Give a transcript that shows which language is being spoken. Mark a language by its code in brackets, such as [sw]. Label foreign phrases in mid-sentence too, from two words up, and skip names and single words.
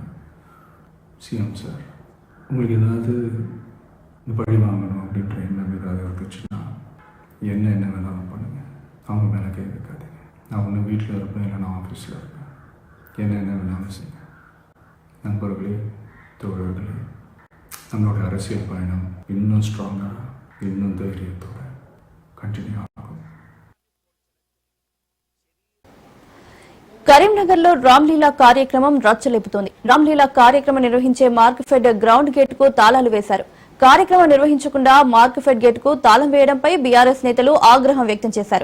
[en] CM sir, [ta] உங்களுக்கு ஏதாவது இந்த பழி வாங்கணும் அப்படின்ற எண்ணம் ஏதாவது இருந்துச்சுன்னா என்ன வேணாலும் பண்ணுங்கள். அவங்க மேலே கை வைக்காதீங்க. நான் ஒன்று வீட்டில் இருப்பேன், இல்லை நான் ஆஃபீஸில் இருப்பேன். என்ன வேணாலும் செய்யுங்க. நண்பர்களே, தோழர்களே, நம்மளோட அரசியல் பயணம் இன்னும் ஸ்ட்ராங்காக, இன்னும் தைரியத்தோட కంటిన్యూ ఆகும். [te] కరీంనగర్లో రామ్లీలా కార్యక్రమం రచ్చలేపుతోంది. రామ్లీలా కార్యక్రమం నిర్వహించే మార్క్ఫెడ్ [en] ground gate [te] కు తాళాలు వేశారు. కార్యక్రమం నిర్వహించకుండా మార్క్ఫెడ్ గేట్ కు తాళం వేయడంపై బీఆర్ఎస్ నేతలు ఆగ్రహం వ్యక్తం చేశారు.